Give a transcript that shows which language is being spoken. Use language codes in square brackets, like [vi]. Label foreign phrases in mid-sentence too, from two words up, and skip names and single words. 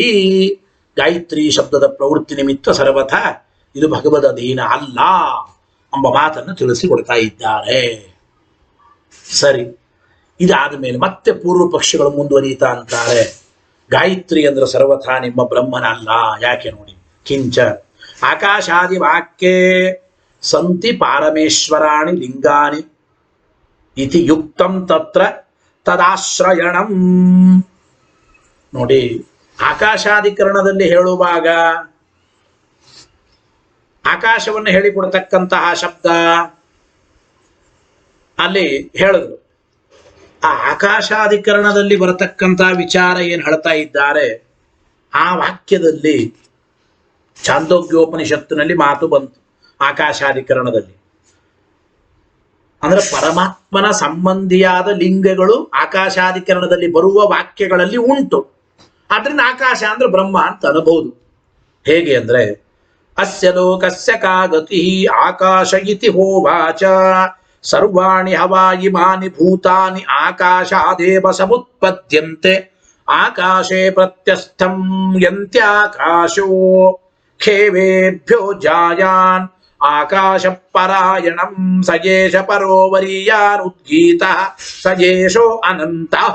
[kn] ಗಾಯತ್ರಿ ಶಬ್ದದ ಪ್ರವೃತ್ತಿ ನಿಮಿತ್ತ ಸರ್ವಥಾ ಇದು ಭಗವದಧೀನ ಅಲ್ಲ ಎಂಬ ಮಾತನ್ನು ತಿಳಿಸಿಕೊಡ್ತಾ ಇದ್ದಾರೆ. ಸರಿ, ಇದಾದ ಮೇಲೆ ಮತ್ತೆ ಪೂರ್ವ ಪಕ್ಷಗಳು ಮುಂದುವರಿಯುತ್ತಾ ಅಂತಾರೆ, ಗಾಯತ್ರಿ ಅಂದ್ರೆ ಸರ್ವಥಾ ನಿಮ್ಮ ಬ್ರಹ್ಮನ ಅಲ್ಲ. ಯಾಕೆ ನೋಡಿ, [sa] ಕಿಂಚ ಆಕಾಶಾದಿ ವಾಕ್ಯೇ ಸಂತಿ ಪಾರಮೇಶ್ವರಾಣಿ ಲಿಂಗಾನಿ ಇತಿ ಯುಕ್ತಂ ತತ್ರ ತದಾಶ್ರಯಣಂ. [kn] ನೋಡಿ, ಆಕಾಶಾಧಿಕರಣದಲ್ಲಿ ಹೇಳುವಾಗ ಆಕಾಶವನ್ನು ಹೇಳಿಕೊಡ್ತಕ್ಕಂತಹ ಶಬ್ದ ಅಲ್ಲಿ ಹೇಳಿದ್ರು. ಆ ಆಕಾಶಾಧಿಕರಣದಲ್ಲಿ ಬರತಕ್ಕಂತಹ ವಿಚಾರ ಏನು ಹೇಳ್ತಾ ಇದ್ದಾರೆ, ಆ ವಾಕ್ಯದಲ್ಲಿ ಛಾಂದೋಗ್ಯೋಪನಿಷತ್ತಿನಲ್ಲಿ ಮಾತು ಬಂತು. ಆಕಾಶಾಧಿಕರಣದಲ್ಲಿ ಅಂದ್ರೆ ಪರಮಾತ್ಮನ ಸಂಬಂಧಿಯಾದ ಲಿಂಗಗಳು ಆಕಾಶಾಧಿಕರಣದಲ್ಲಿ ಬರುವ ವಾಕ್ಯಗಳಲ್ಲಿ ಉಂಟು. ಆದ್ರಿಂದ ಆಕಾಶ ಅಂದ್ರೆ ಬ್ರಹ್ಮ ಅಂತ ಅನ್ಬಹುದು. ಹೇಗೆ ಅಂದ್ರೆ [sa] ಅಸ್ಯ ಲೋಕಸ್ಯ ಕಾ ಗತಿ ಆಕಾಶ ಇತಿ ಹೋವಾಚ ಸರ್ವಾಣಿ ಹವಾಯಿಮಾನಿ ಭೂತಾನಿ ಆಕಾಶಾದೇವ ಸಮುತ್ಪದ್ಯಂತೆ ಆಕಾಶೇ ಪ್ರತ್ಯಸ್ಥಂ ಯಂತ್ಯಾಕಾಶೋ ಖೇವೇಭ್ಯೋ ಜಾಯಾನ್ ಆಕಾಶ ಪರಾಯಣಂ ಸಯೇಶ ಪರೋವರೀಯಾನ್ ಉದ್ಗೀತ ಸಯೇಶೋ ಅನಂತಃ.